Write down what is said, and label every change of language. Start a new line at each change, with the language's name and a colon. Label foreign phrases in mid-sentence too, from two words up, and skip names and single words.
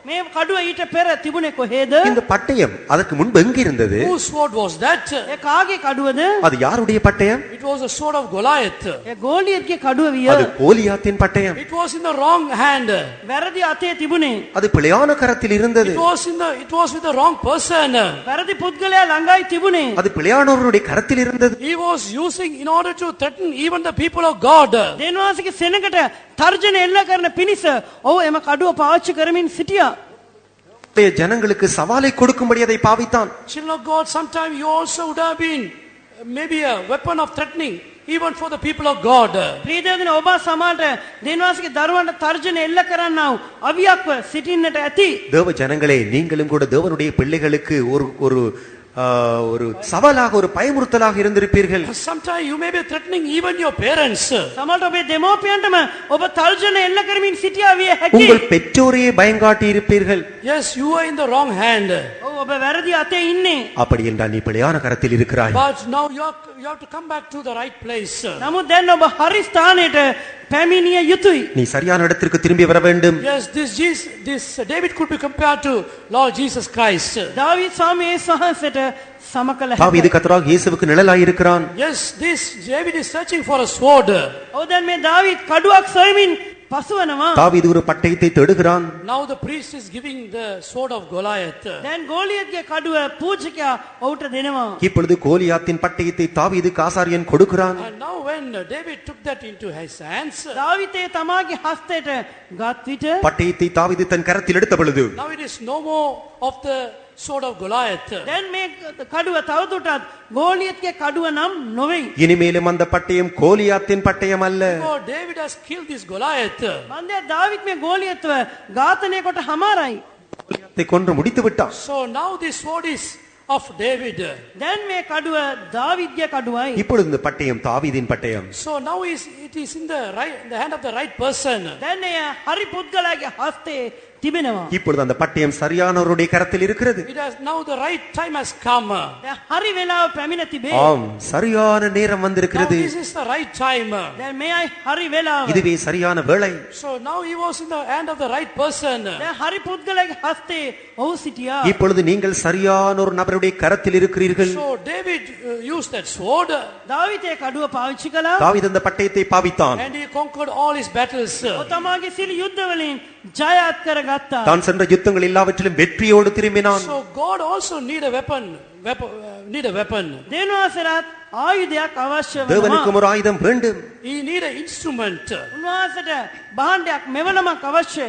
Sinhala: මේ කඩුව ඊට පෙර තිබුණේ කොහෙද?
Tamil: இந்த பட்டயம் அதற்கு முன்பு எங்க இருந்தது?
English: Whose sword was that?
Sinhala: ඒ කාගේ කඩුවද?
Tamil: அது யாருடைய பட்டயம்?
English: It was the sword of Goliath.
Sinhala: ඒ ගෝලියත්ගේ කඩුව විය.
Tamil: அது கோலியாத்தின் பட்டயம்.
English: It was in the wrong hand.
Sinhala: වැරදි අතේ තිබුණේ.
Tamil: அது பிழையான கரத்தில் இருந்தது.
English: It was with the wrong person.
Sinhala: වැරදි පුද්ගලයා ළඟයි තිබුණේ.
Tamil: அது பிழையானவருடைய கரத்தில் இருந்தது.
English: He was using in order to threaten even the people of God.
Sinhala: දේවාසික සෙනඟට තර්ජන එල්ල කරන පිණිස ඔව් එම කඩුව පාවිච්චි කරමින් සිටියා.
Tamil: ஜனங்களுக்கு சவாலை கொடுக்கும்படி அதை பாவித்தான்.
English: Children of God, sometime you also would have been maybe a weapon of threatening even for the people of God.
Sinhala: ප්‍රිය දෙවියන් ඔබ සමාජයට දේවාසික දරුවන්ට තර්ජන එල්ල කරන්නා වූ අවියක්ව සිටින්නට ඇති.
Tamil: தேவ ஜனங்களே, நீங்களும் கூட தேவனுடைய பிள்ளைகளுக்கு ஒரு சவாலாக ஒரு பயமுறுத்தலாக இருந்திருப்பீர்கள்.
English: Sometimes you may be threatening even your parents.
Sinhala: සමහරට ඔබේ දෙමෝපියන්ටම ඔබ තර්ජන එල්ල කරමින් සිටියා විය හැකියි.
Tamil: உங்கள் பெற்றோரையே பயங்காட்டி இருப்பீர்கள்.
English: Yes, you are in the wrong hand.
Sinhala: ඔව් ඔබ වැරදි අතේ ඉන්නේ.
Tamil: அப்படி என்றால் நீ பிழையான கரத்தில் இருக்கிறாய்.
English: But now you have to come back to the right place.
Sinhala: නමුත් දැන් ඔබ හරි ස්ථානයට පැමිණිය යුතුයි.
Tamil: நீ சரியான இடத்திற்கு திரும்பி வர வேண்டும்.
English: Yes, this David could be compared to Lord Jesus Christ.
Sinhala: දාවීද් ස්වාමී යේසුස් වහන්සේට සමකල
Tamil: தாவீது கர்த்தராகிய இயேசுவுக்கு நிழலாய் இருக்கிறான்.
English: Yes, this David is searching for a sword.
Sinhala: ඔව් දැන් මේ දාවීද් කඩුවක් සොයමින් පසුවනවා.
Tamil: தாவீது ஒரு பட்டயத்தை தேடுகிறான்.
English: Now the priest is giving the sword of Goliath.
Sinhala: දැන් ගෝලියත්ගේ කඩුව පූජකයා ඔහුට දෙනවා.
Tamil: இப்பொழுது கோலியாத்தின் பட்டயத்தை தாவீதுக்கு ஆசாரியன் கொடுக்கிறான்.
English: And now when David took that into his hands,
Sinhala: දාවීදේ තමාගේ හස්තයට ගත් විට
Tamil: பட்டயத்தை தாவீது தன் கரத்தில் எடுத்த பொழுது
English: now it is no more of the sword of Goliath.
Sinhala: දැන් මේ කඩුව තවදුරටත් ගෝලියත්ගේ කඩුව නම් නොවේ.
Tamil: இனிமேலும் அந்த பட்டயம் கோலியாத்தின் பட்டயம் அல்ல.
English: Oh, David has killed this Goliath.
Sinhala: මන්දේ දාවීද් මේ ගෝලියත්ව ඝාතනය කොට හමාරයි.
Tamil: கோலியாத்தை கொன்று முடித்து விட்டான்.
English: So now this sword is of David.
Sinhala: දැන් මේ කඩුව දාවීද්ගේ කඩුවයි.
Tamil: இப்பொழுது இந்த பட்டயம் தாவீதின் பட்டயம்.
English: So now it is in the hand of the right person.
Sinhala: දැන් එය හරි පුද්ගලයාගේ හස්තේ තිබෙනවා.
Tamil: இப்பொழுது அந்த பட்டயம் சரியானவருடைய கரத்தில் இருக்கிறது.
English: It has now the right time has come.
Sinhala: දැන් හරි වෙලාව පැමිණ තිබේ.
Tamil: ஆம், சரியான நேரம்
English: Now
Tamil: வந்திருக்கிறது.
English: this is the right time.
Sinhala: දැන් මේයි හරි වෙලාව.
Tamil: இதுவே சரியான வேளை.
English: So now he was in the hand of the right person.
Sinhala: දැන් හරි පුද්ගලයාගේ හස්තේ ඔහු සිටියා.
Tamil: இப்பொழுது நீங்கள் சரியான ஒரு நபருடைய கரத்தில் இருக்கிறீர்கள்.
English: So David used that sword
Sinhala: දාවීදේ කඩුව පාවිච්චි කළා.
Tamil: தாவீது அந்த பட்டயத்தை பாவித்தான்.
English: and he conquered all his battles.
Sinhala: ඔතමාගේ සිළි යුද්ධ වලින් ජයත් කරගත්තා.
Tamil: தான் சென்ற யுத்தங்கள் எல்லாவற்றிலும் வெற்றியோடு திரும்பினான்.
English: So God also need a weapon.
Sinhala: දේවාසරත් ආයුධයක් අවශ්‍ය වෙනවා.
Tamil: தேவனுக்கும் ஒரு ஆயுதம் வேண்டும்.
English: He need an instrument.
Sinhala: උන්වහන්සේට භාණ්ඩයක් මෙවලමක් අවශ්‍යයි.